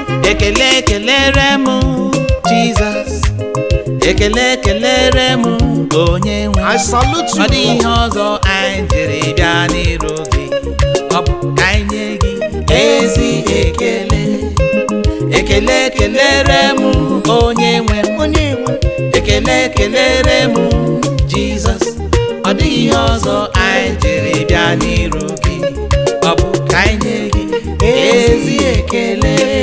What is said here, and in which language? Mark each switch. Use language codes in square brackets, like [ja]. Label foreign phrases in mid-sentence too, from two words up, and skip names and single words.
[ig] Ekele kelere m Jizọs, ekele kelere m onye nwe. [en] I salute you, [ig] Ọ dị Lord. ihe ọzọ anyị jiri bịa n'iru gị, ọ bụ ka anyị nye gị ezi ekele. Ekele kelere m onye nwe m. Onye nwe m. Ekele kelere m Jizọs. Ọ dịghị ihe ọzọ anyị jiri bịa n'iru gị, ọ bụ ka anyị nye gị ezi ekele.